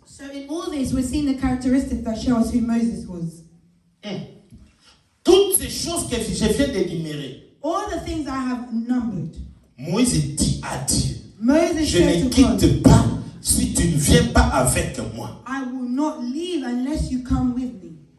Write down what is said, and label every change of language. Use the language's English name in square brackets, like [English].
[English] So in all this, we're seeing the characteristics that show us who Moses was. [French] Toutes ces choses que je viens d'énumérer. [English] All the things I have numbered. [French] Moïse dit à Dieu, je ne quitte pas si tu ne viens pas avec moi. [English] I will not leave unless you come with me.